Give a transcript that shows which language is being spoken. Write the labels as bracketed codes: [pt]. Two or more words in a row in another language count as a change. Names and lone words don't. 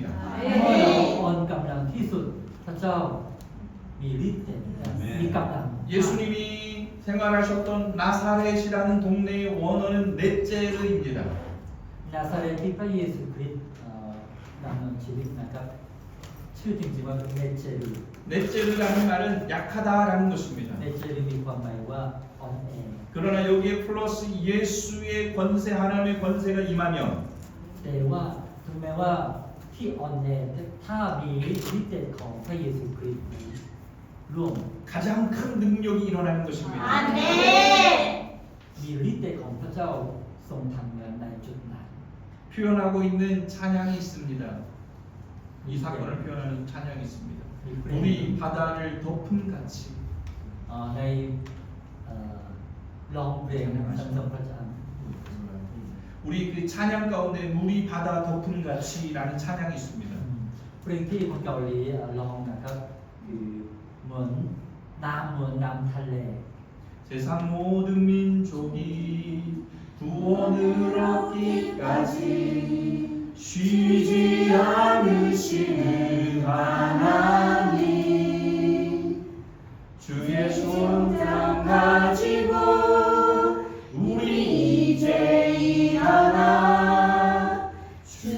[th] เมื่อเราอ่อนกำลังที่สุดพระเจ้ามีฤทธิ์เดชมีกำลัง [ko] 예수님이 생활하셨던 나사렛이라는 동네의 원어는 넷제르입니다. [th] นาซาเรตที่พระเยซูคริสต์ดำเนินชีวิตนะครับชื่อจริงๆว่าเนเจรี [ko] 넷제르라는 말은 약하다라는 것입니다. [th] เนเจรีมีความหมายว่าอ่อนแอ [ko] 그러나 여기에 플러스 예수의 권세 하나님의 권세가 임하면 [th] แต่ว่าถึงแม้ว่าที่อ่อนแอถ้ามีฤทธิ์เดชของพระเยซูคริสต์ร่วม [ko] 가장 큰 능력이 일어나는 것입니다. [th] มีฤทธิ์เดชของพระเจ้าทรงทำงานในจุดนั้น [ko] 표현하고 있는 찬양이 있습니다. 이 사건을 표현하는 찬양이 있습니다. 우리 바다를 덮은 같이 [th] ในร้องเพลงสรรเสริญพระเจ้า [ko] 우리 그 찬양 가운데 물이 바다 덮은 같이라는 찬양이 있습니다. [th] เพลงที่คนเกาหลีร้องนะครับคือเหมือนน้ำทะเล [ko] 세상 모든 민족이 구원을 얻기까지 쉬지 않으시는 하나님 주의 손장 가지고 우리 이제 일어나 주